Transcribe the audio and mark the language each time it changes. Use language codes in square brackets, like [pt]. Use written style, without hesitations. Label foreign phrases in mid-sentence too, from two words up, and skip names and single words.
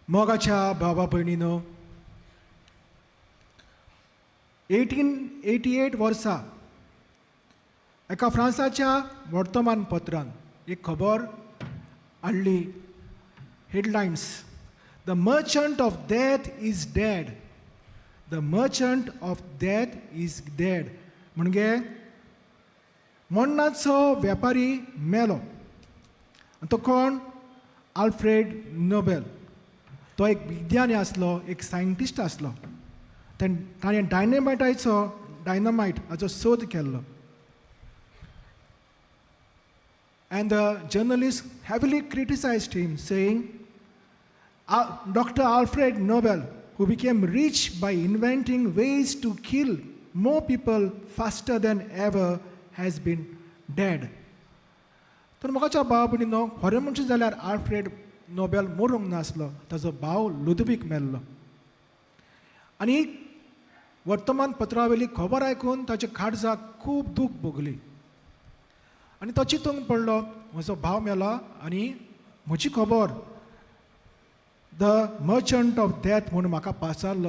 [kok] मोगाच्या भावा भयणीनो, 1888 वर्सा एका फ्रांसाच्या वर्तमानपत्रांत एक खबर हाडली. हेडलायन्स: [en] The merchant of death is dead. The merchant of death is dead. [kok] म्हणजे मरणाचो वेपारी मेलो. तो कोण? आल्फ्रेड नोबेल. तो एक विज्ञानी आसलो, एक सायंटिस्ट आसलो. ताणें डायनामायटाचो सोद केल्लो. [en] And the journalist heavily criticized him, saying, Dr. Alfred Nobel, who became rich by inventing ways to kill more people faster than ever, has been dead. [kok] तर मोगाच्या भाव भयणीनो, खरें म्हणचे जाल्यार आल्फ्रेड नोबेल मरूंक नासलो. ताचो भाव लुदवीक मेल्लो. आनी वर्तमानपत्रावेली खबर आयकून ताच्या काळजाक खूब दूख भोगली. आनी तो चिंतूंक पडलो, म्हजो भाव मेलो आनी म्हजी खबर [en] the merchant of death [kok] म्हणून म्हाका पासरलो.